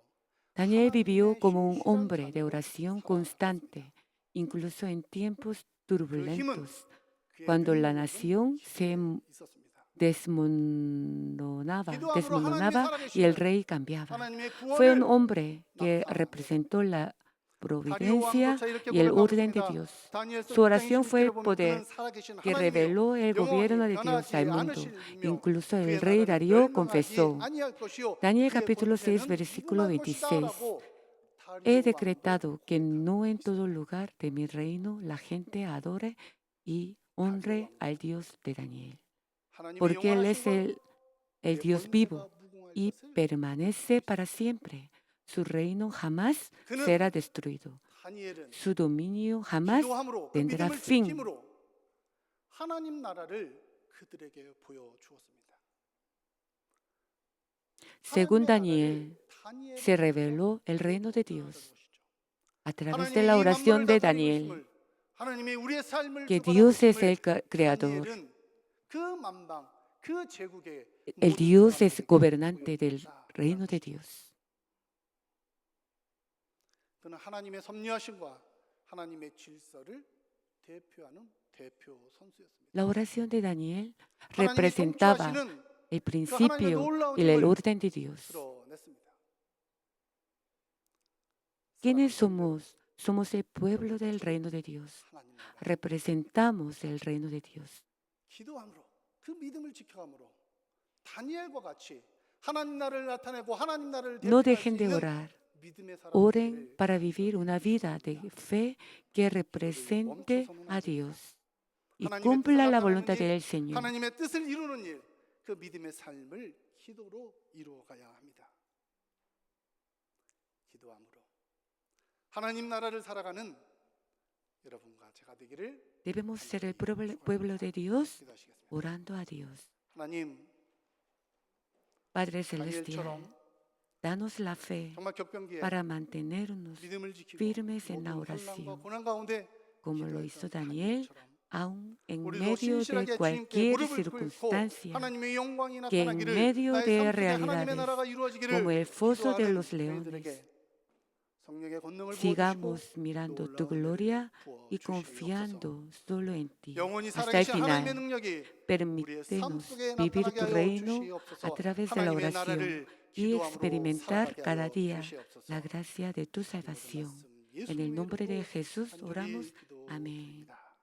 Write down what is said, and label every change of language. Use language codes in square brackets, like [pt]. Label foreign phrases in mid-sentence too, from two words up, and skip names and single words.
[es] Daniel vivió [ko] 하나님의 [es] como un [ko] 신실한 [es] hombre de [ko] 자녀로 [es] oración [ko] 살아갔습니다. [es] constante, incluso en tiempos [ko] 그 힘은 [es] turbulentos, [ko] 그의 [es] cuando la [ko] 능력은 [es] nación se [ko] 기도에 있었습니다. [es] desmoronaba y el rey cambiaba. [ko] 하나님의 [es] Fue un [ko] 구원을 [es] hombre que [ko] 나타낸 [es] representó la [ko] 다리오 [es] providencia [ko] 왕조차 이렇게 [es] y el [ko] 고백하고 [es] orden de [ko] 있습니다. [es] Dios. [ko] 다니엘서 [es] Su [ko] 6장 [es] oración fue el [ko] 26절에 보면 [es] poder [ko] 그는 살아계신 [es] que [ko] 하나님이요 [es] reveló el gobierno [ko] 영원히 [es] de Dios [ko] 변하지 [es] al mundo. [ko] 않으실 이며 [es] Incluso el [ko] 그의 [es] rey [ko] 나라는 [es] Darío [ko] 멸망하지 [es] confesó, [ko] 아니할 것이요 [es] Daniel [ko] 그의 [es] capítulo 6, [ko] 권세는 [es] versículo [ko] 무궁할 것이다 [es] 26. [ko] 라고 [es] He [ko] 다리오 [es] decretado [ko] 왕도 [es] que [ko] 고백하고 [es] no en [ko] 있습니다. [es] todo lugar de mi reino la gente adore y honre al Dios de Daniel, [ko] 하나님의 [es] porque Él es [ko] 영원하신 [es] el [ko] 그의 [es] Dios [ko] 권세가 [es] vivo [ko] 무궁할 [es] y [ko] 것을 [es] permanece para siempre. Su reino jamás [ko] 그는 [es] será destruido. [ko] 다니엘은 [es] Su dominio jamás [ko] 기도함으로 그 [es] tendrá [ko] 믿음을 [es] fin. [ko] 지킴으로 하나님 나라를 그들에게 보여주었습니다. [es] Según [ko] 하나님의 [es] Daniel, [ko] 나라를 다니엘을 [es] se [ko] 통해서 [es] reveló el reino de [ko] 보여주었다는 [es] Dios [ko] 것이죠. [es] a través de [ko] 하나님의 [es] la [ko] 이 [es] oración [ko] 만물을 [es] de [ko] 다스리고 [es] Daniel, [ko] 있음을, 하나님의 우리의 삶을 [es] que [ko] 주관하고 [es] Dios es el [ko] 있음을 [es] creador. [ko] 다니엘은 그 만방, 그 제국의 [es] El [ko] 모든 [es] Dios es [ko] 사람들에게 [es] gobernante del [ko] 보여주었다라는 [es] reino de [ko] 것이죠. [es] Dios. [ko] 그는 하나님의 섭리하심과 하나님의 질서를 대표하는 대표 선수였습니다. [es] La oración de Daniel [ko] 하나님이 [es] representaba [ko] 통치하시는 [es] el [ko] 그 하나님의 [es] principio [ko] 놀라운 [es] y el [ko] 힘을 [es] orden de Dios. [ko] 드러냈습니다. [es] ¿Quiénes somos? Somos el pueblo del reino de Dios. [ko] 하나님 나라. [es] Representamos el reino de Dios. [ko] 기도함으로 그 믿음을 지켜감으로 다니엘과 같이 하나님 나라를 나타내고 하나님 나라를 [es] No [ko] 대표할 수 [es] dejen de [ko] 있는 [es] orar. [ko] 믿음의 [es] Oren [ko] 사람들을 [es] para vivir una vida de fe que represente a Dios y [ko] 하나님의 뜻을 [es] cumpla la [ko] 나타내는 [es] voluntad [ko] 일, [es] del Señor. [ko] 하나님의 뜻을 이루는 일, 그 믿음의 삶을 기도로 이루어가야 합니다. 기도함으로 하나님 나라를 살아가는 여러분과 제가 되기를 [es] Debemos ser el pueblo de Dios [ko] 기도하시겠습니다. [es] orando a Dios. [ko] 하나님, [es] Padre Celestial, [ko] 다니엘처럼 [es] danos la fe [ko] 정말 격변기에 [es] para mantenernos [ko] 믿음을 지키고 [es] firmes en la [ko] 모든 [es] oración, [ko] 환난과 고난 가운데 [es] como lo [ko] 기도했던 [es] hizo Daniel, [ko] 다니엘처럼 [es] aun en [ko] 우리도 [es] medio de [ko] 신실하게 주님께 [es] cualquier [ko] 무릎을 꿇고 [es] circunstancia, [ko] 하나님의 영광이 [es] que en [ko] 나타나기를 [es] medio [ko] 나의 [es] de [ko] 삶 속에 하나님의 나라가 [es] realidades [ko] 이루어지기를 [es] como el foso de [ko] 기도하는 [es] los [ko] 저희들에게 [es] leones, [ko] 성령의 권능을 [es] sigamos [ko] 부어주시고 [es] mirando tu [ko] 놀라운 [es] gloria [ko] 은혜를 [es] y [ko] 부어주시옵소서. [es] confiando solo en ti. [ko] 영원히 [es] Hasta el [ko] 살아계신 하나님의 [es] final, [ko] 능력이 우리의 삶 [es] permítenos [ko] 속에 [es] vivir [ko] 나타나게 [es] tu [ko] 하여 [es] reino [ko] 주시옵소서. [es] a través de la [ko] 하나님의 [es] oración [ko] 나라를 [es] y [ko] 기도함으로 [es] experimentar [ko] 살아가게 [es] cada [ko] 하여 [es] día [ko] 주시옵소서. [es] la gracia de tu salvación. En el nombre de Jesús oramos. Amén.